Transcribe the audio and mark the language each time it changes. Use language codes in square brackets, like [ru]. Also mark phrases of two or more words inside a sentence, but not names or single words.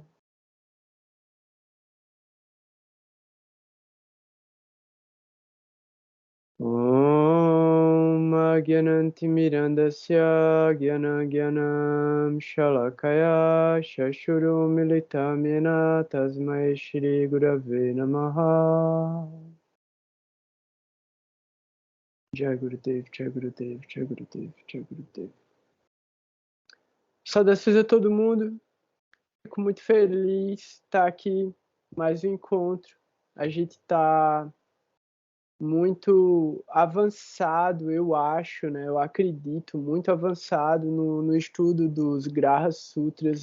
[sa] Om Agyanantimirandasya Gyanagyanam Shalakaya Shashuru Militamena Tasmai Shri Gurave Namaha. Jai Gurudev, Jai Gurudev, Jai Gurudev, Jai Gurudev. [pt] Saudações a todo mundo. Fico muito feliz de estar aqui, mais um encontro. A gente está muito avançado, eu acho, né? Eu acredito, muito avançado no estudo dos Graha Sutras.